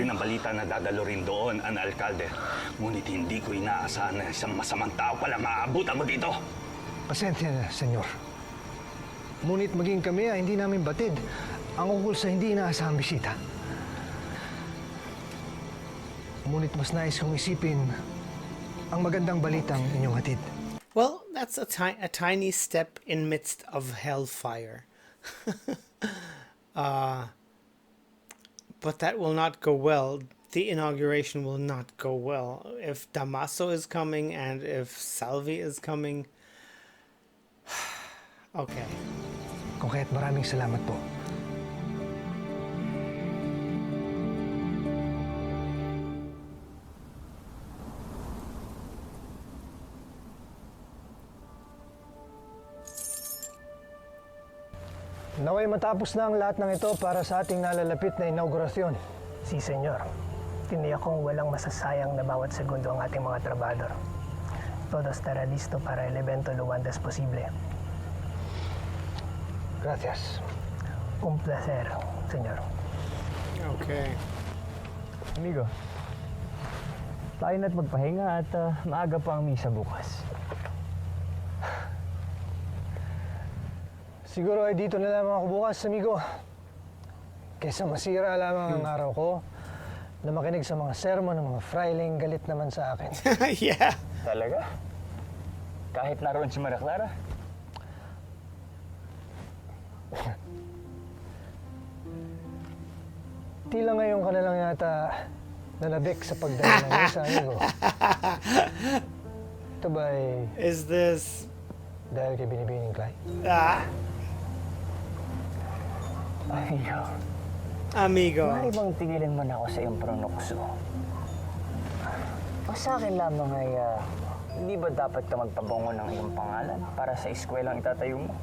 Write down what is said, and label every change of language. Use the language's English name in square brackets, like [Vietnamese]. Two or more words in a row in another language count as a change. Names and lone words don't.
[Filipino] rin ang balita na dadalo rin doon ang alkalde. Ngunit hindi ko inaasahan na isang masamang tao pala maaabutan mo dito. Pasensya na, senyor. Ngunit maging kami ay hindi namin batid ang ukol sa hindi inaasahang bisita. Ngunit mas nais kong isipin ang magandang balitang inyong hatid. [English] Well, that's a tiny step in midst of hellfire. But that will not go well. The inauguration will not go well. If Damaso is coming and if Salvi is coming... Okay. [Filipino] Kung kaya't maraming salamat po. Naway matapos na ang lahat ng ito para sa ating nalalapit na inaugurasyon. Si Senyor, tiniyak kong walang masasayang na bawat segundo ang ating mga trabador. [Spanish] Todo estará listo para el evento lo antes posible. Gracias. Un placer, Senyor. [English] Okay. [Filipino] Amigo, tayo na't magpahinga at maaga pa ang misa bukas. Siguro ay dito na lamang ako bukas, amigo. Kesa masira lamang ang araw ko na makinig sa mga sermon ng mga frailing galit naman sa akin. [English] Yeah. [Filipino] Talaga? Kahit naroon si Maria Clara? Tila ngayon ka na lang yata nanabik sa pagdala ng misa, amigo. Ito ba ay... [English] Is this... [Filipino] dahil kay Binibining Clay? Amigo. Maaari bang tingilin mo na ako sa iyong pronokso? O sa akin lamang ay, hindi ba dapat ka magpabango ng iyong pangalan para sa eskwelang itatayo mo?